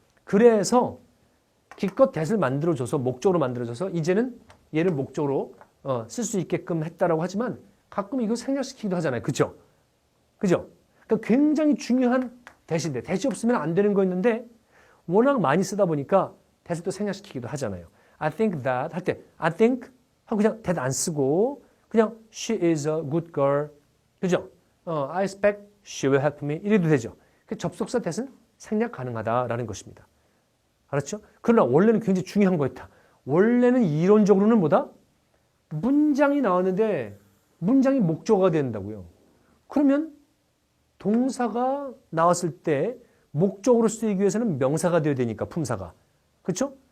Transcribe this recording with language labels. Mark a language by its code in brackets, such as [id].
[ko] 그래서 기껏 that을 만들어줘서 목적으로 만들어줘서 이제는 얘를 목적으로 쓸 수 있게끔 했다라고 하지만 가끔 이거 생략시키기도 하잖아요. 그죠? 그죠? 그러니까 굉장히 중요한 that인데 that이 없으면 안 되는 거였는데 워낙 많이 쓰다 보니까 that을 또 생략시키기도 하잖아요. [en] I think that [ko] 할 때 [en] I think [ko] 하고 그냥 [en] that [ko] 안 쓰고 그냥 [en] she is a good girl. [ko] 그죠? [en] I expect she will help me [ko] 이래도 되죠. 그 접속사 that은 생략 가능하다라는 것입니다. 알았죠? 그러나 원래는 굉장히 중요한 거였다. 원래는 이론적으로는 뭐다? 문장이 나왔는데 문장이 목적어가 된다고요. 그러면 동사가 나왔을 때 목적으로 쓰이기 위해서는 명사가 되어야 되니까 품사가. 그렇죠?